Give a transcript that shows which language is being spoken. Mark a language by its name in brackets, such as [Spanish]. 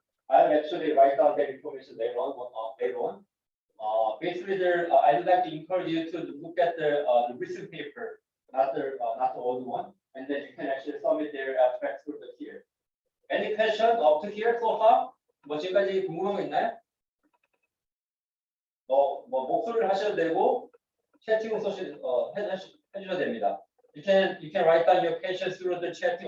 [English] I'll actually write down that information later on. Basically, I'd like to encourage you to look at the recent paper, not the old one, and then you can actually submit their abstracts through the here. Any question up to here so far? [Korean] 뭐 지금까지 궁금한 거 있나요? 뭐 목소리를 하셔도 되고 채팅을 해주셔도 됩니다. [English] You can write down your questions through the chatting.